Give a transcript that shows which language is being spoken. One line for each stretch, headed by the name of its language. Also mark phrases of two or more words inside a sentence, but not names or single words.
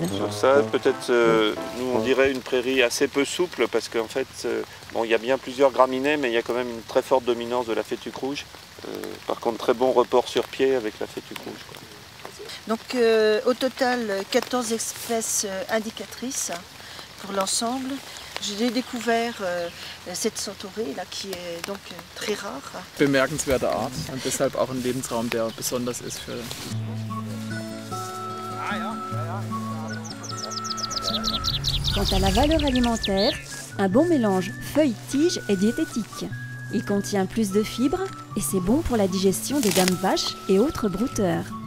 French: Sur ça, peut-être, nous on dirait une prairie assez peu souple parce qu'en fait, bon, il y a bien plusieurs graminées, mais il y a quand même une très forte dominance de la fétuque rouge. Par contre, très bon report sur pied avec la fétuque rouge, quoi. Donc au total 14 espèces indicatrices pour l'ensemble. J'ai découvert cette centaurée là qui est donc très rare.
German: Bemerkenswerte Art und deshalb auch ein Lebensraum, der besonders ist für.
French: Quant à la valeur alimentaire, un bon mélange feuilles-tiges est diététique. Il contient plus de fibres et c'est bon pour la digestion des dames vaches et autres brouteurs.